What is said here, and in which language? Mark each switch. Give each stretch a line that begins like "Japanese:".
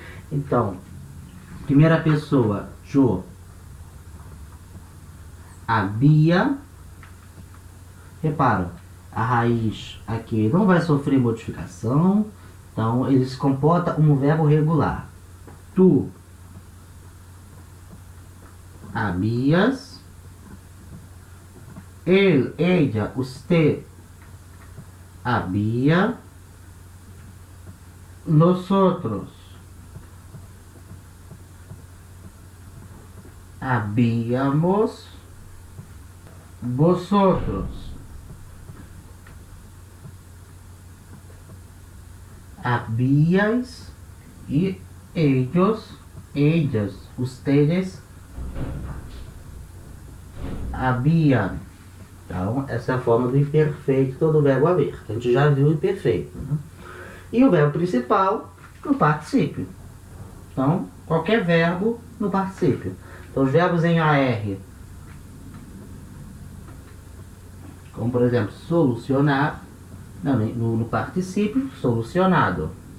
Portuguese: Então, primeira pessoa,
Spanish: yo había.
Portuguese: Repara, a raiz aqui não vai sofrer modificação, então ele se comporta como verbo regular.
Spanish: Tu habías, él, ella, usted había, nosotros habíamos, vosotros habíais e ellos, ellas, ustedes habían.
Portuguese: Então, essa é a forma do imperfeito do verbo haver. A gente já viu o imperfeito, né? E o verbo principal no particípio. Então, qualquer verbo no particípio. Então, os verbos em AR, como por exemplo, solucionar, no particípio, solucionado.